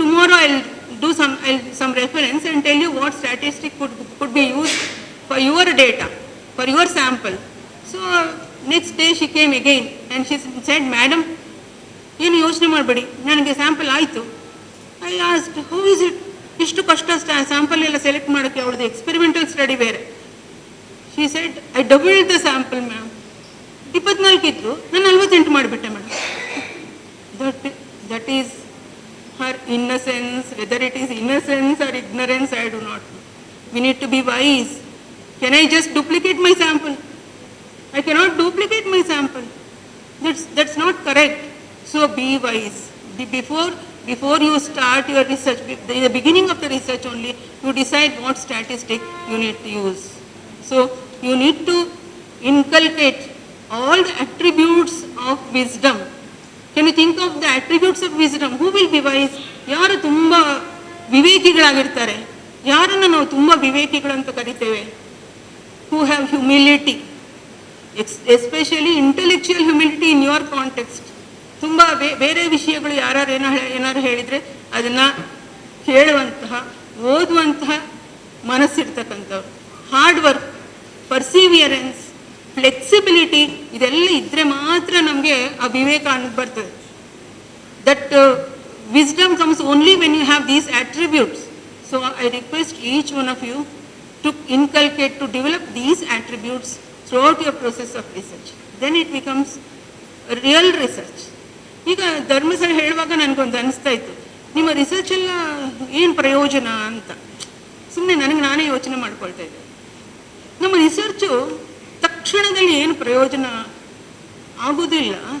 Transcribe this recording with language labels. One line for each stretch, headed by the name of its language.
English: Tomorrow I'll do some reference and tell you what statistic could be used for your data, for your sample. So next day she came again and she said, Madam,
Kannada: ಏನು ಯೋಚನೆ ಮಾಡಬೇಡಿ, ನನಗೆ sample ಆಯಿತು.
English: I asked, how is it?
Kannada: ಇಷ್ಟು ಕಷ್ಟ sample ಎಲ್ಲ select ಮಾಡೋಕ್ಕೆ, ಅವಳದು ಎಕ್ಸ್ಪೆರಿಮೆಂಟಲ್ ಸ್ಟಡಿ ಬೇರೆ.
English: She said, I doubled the sample ma'am.
Kannada: 24 ಇತ್ತು, ನಾನು 48 ಮಾಡಿಬಿಟ್ಟೆ madam.
English: That is her innocence. Whether it is innocence or ignorance, I do not know. We need to be wise. Can I just duplicate my sample? I cannot duplicate my sample. That's not correct. So be wise. Before you start your research, in the beginning of the research only, you decide what statistic you need to use. So you need to inculcate all the attributes of wisdom. Can you think of the attributes of wisdom? Who will be wise?
Kannada: ಯಾರು ತುಂಬ ವಿವೇಕಿಗಳಾಗಿರ್ತಾರೆ, ಯಾರನ್ನು ನಾವು ತುಂಬ ವಿವೇಕಿಗಳು ಅಂತ ಕರಿತೇವೆ?
English: Who have humility, especially intellectual humility in your context.
Kannada: ತುಂಬ ಬೇರೆ ವಿಷಯಗಳು ಏನಾರು ಹೇಳಿದರೆ ಅದನ್ನು ಕೇಳುವಂತಹ, ಓದುವಂತಹ ಮನಸ್ಸಿರ್ತಕ್ಕಂಥವ್ರು. ಹಾರ್ಡ್ ವರ್ಕ್, ಪರ್ಸಿವಿಯರೆನ್ಸ್, ಫ್ಲೆಕ್ಸಿಬಿಲಿಟಿ, ಇದೆಲ್ಲ ಇದ್ದರೆ ಮಾತ್ರ ನಮಗೆ ಆ ವಿವೇಕ ಅನ್ನೋದು ಬರ್ತದೆ.
English: That wisdom comes only when you have these attributes. So I request each one of you to inculcate, to develop these attributes throughout your process of research. Then it becomes a real research.
Kannada: ಈಗ ಧರ್ಮಸ್ಥಳ ಹೇಳುವಾಗ ನನಗೊಂದು ಅನಿಸ್ತಾ ಇತ್ತು, ನಿಮ್ಮ research ಎಲ್ಲ ಏನು ಪ್ರಯೋಜನ ಅಂತ. ಸುಮ್ಮನೆ ನನಗೆ ನಾನೇ ಯೋಚನೆ ಮಾಡ್ಕೊಳ್ತಾ ಇದ್ದೆ. ನಮ್ಮ ರಿಸರ್ಚು ತಕ್ಷಣದಲ್ಲಿ ಏನು ಪ್ರಯೋಜನ ಆಗೋದಿಲ್ಲ.